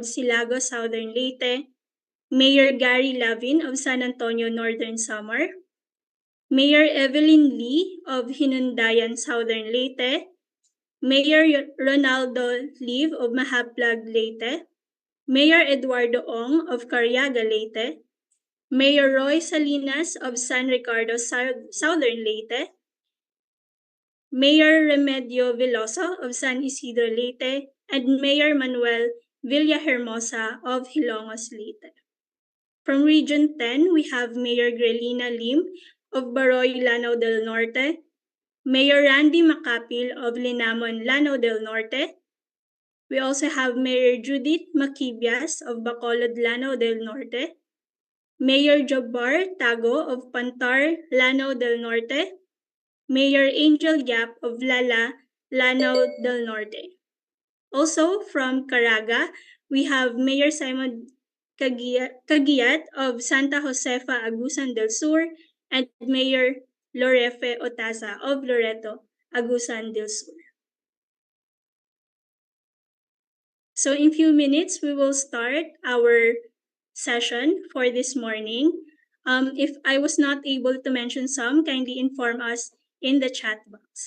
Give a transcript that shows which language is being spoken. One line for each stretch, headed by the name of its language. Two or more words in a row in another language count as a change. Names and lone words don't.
English: Silago, Southern Leyte, Mayor Gary Lavin of San Antonio, Northern Samar, Mayor Evelyn Lee of Hinundayan, Southern Leyte, Mayor Ronaldo Liv of Mahaplag, Leyte, Mayor Eduardo Ong of Cariaga, Leyte, Mayor Roy Salinas of San Ricardo, Southern Leyte, Mayor Remedio Veloso of San Isidro, Leyte, and Mayor Manuel Villahermosa of Hilongos, Leyte. From Region 10, we have Mayor Grelina Lim of Baroy, Lanao del Norte, Mayor Randy Macapil of Linamon, Lanao del Norte. We also have Mayor Judith Maquibias of Bacolod, Lanao del Norte, Mayor Jabbar Tago of Pantar, Lanao del Norte, Mayor Angel Yap of Lala, Lanao del Norte. Also from Caraga, we have Mayor Simon 𝐇𝐀𝐏𝐏𝐄𝐍𝐈𝐍𝐆 of Santa Josefa, Agusan del Sur, and Mayor Lorefe Otaza of Loreto, Agusan del Sur. So in few minutes, we will start our session for this morning. If I was not able to mention some, kindly inform us in the chat box.